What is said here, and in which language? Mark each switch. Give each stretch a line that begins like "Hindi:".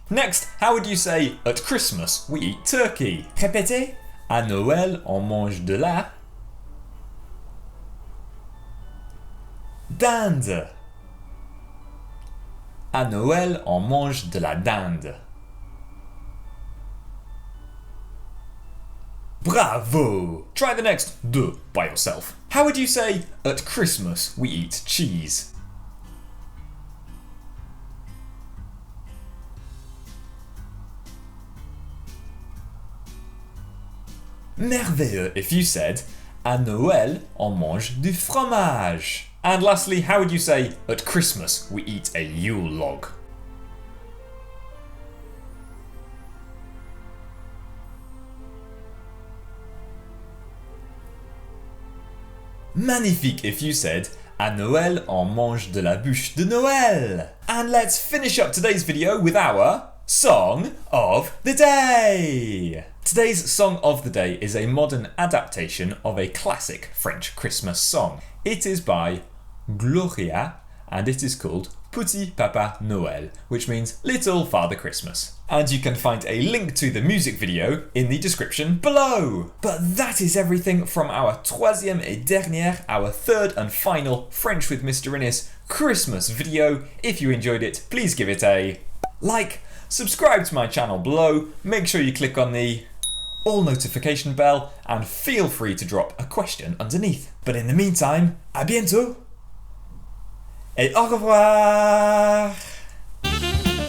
English: Next, how would you say at Christmas we eat turkey?
French: Répétez. À Noël on mange de la dinde. À Noël, on mange de la dinde. Bravo!
English: Try the next
French: deux
English: by yourself. How would you say, at Christmas we eat cheese?
French: Merveilleux
English: if you said,
French: à Noël, on mange du fromage.
English: And lastly, how would you say, at Christmas we eat a Yule log?
French: Magnifique
English: if you said,
French: À Noël, on mange de la bûche de Noël.
English: And let's finish up today's video with our Song of the Day. Today's Song of the Day is a modern adaptation of a classic French Christmas song. It is by Gloria and it is called Petit Papa Noël, which means Little Father Christmas. And you can find a link to the music video in the description below. But that is everything from our
French: troisième et dernière,
English: our third and final French with Mr. Innes Christmas video. If you enjoyed it, please give it a like, subscribe to my channel below, make sure you click on the all notification bell, and feel free to drop a question underneath. But in the meantime,
French: à bientôt et au revoir!